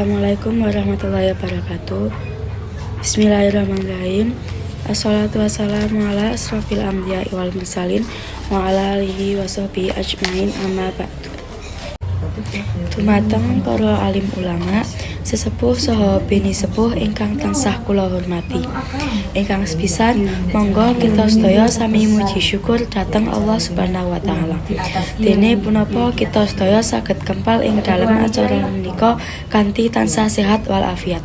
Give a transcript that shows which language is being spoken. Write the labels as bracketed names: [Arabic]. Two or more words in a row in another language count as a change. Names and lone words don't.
[Arabic] السلام عليكم ورحمة الله وبركاته. بسم الله الرحمن الرحيم. والصلاة والسلام على أشرف الأنبياء والمرسلين وعلى آله وصحبه أجمعين أما بعد. [Javanese] Dumateng para alim ulama, sesepuh saha bini sepuh ingkang tansah kula hormati. Ingkang sepisan, monggo kita sedaya sami muji syukur dhateng Allah [Arabic] سبحانه وتعالى. [Javanese] Dene punapa kita sedaya saged kempal ing dalem acara menika kanthi tansah sehat wal afiat.